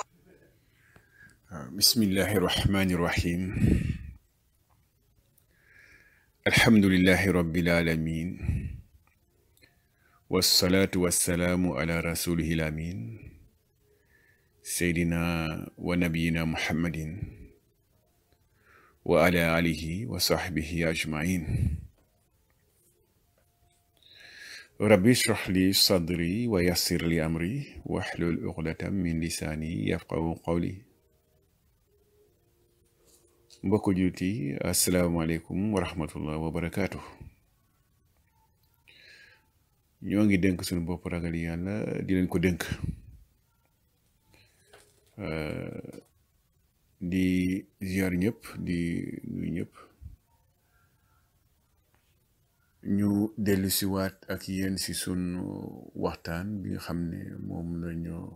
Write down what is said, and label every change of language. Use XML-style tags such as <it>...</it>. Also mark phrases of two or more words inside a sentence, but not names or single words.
<ar>بسم الله الرحمن الرحيم الحمد لله رب العالمين والصلاة والسلام على رسوله الأمين سيدنا ونبينا محمد وعلى آله وصحبه أجمعين ربي اشرح لي صدري ويسر لي أمري واحلل عقدة من لساني يفقهوا قولي</ar> <wo>mbokk jullit yi</wo> <ar>السلام عليكم ورحمة الله وبركاته</ar> <wo>ñoo ngi dénk suñu bopp ragal yàlla di leen ko dénk di ziar ñëpp di nuyu ñëpp ñu dellu si waat ak yéen si sunu waxtaan bi nga xam ne moom la ñu</wo>